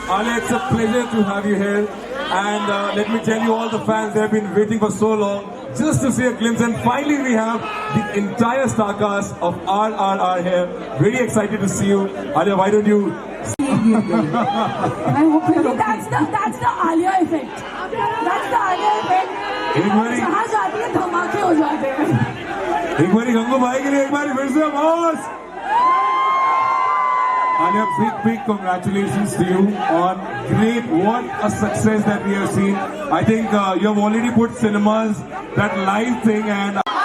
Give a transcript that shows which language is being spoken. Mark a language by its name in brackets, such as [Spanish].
[English] Alia, it's a pleasure to have you here. And let me tell you, all the fans, they have been waiting for so long just to see a glimpse. And finally, we have the entire star cast of RRR here. Very excited to see you. Alia, why don't you... I hope that's the Alia effect. That's the Alia effect. [Hindi] जहाँ जाती है धमाके हो जाते हैं. एक बारी गंगू भाई के लिए एक बारी फिर से boss. [English] Alia, big congratulations to you on what a success that we have seen. I think you have already put cinemas, that live thing, and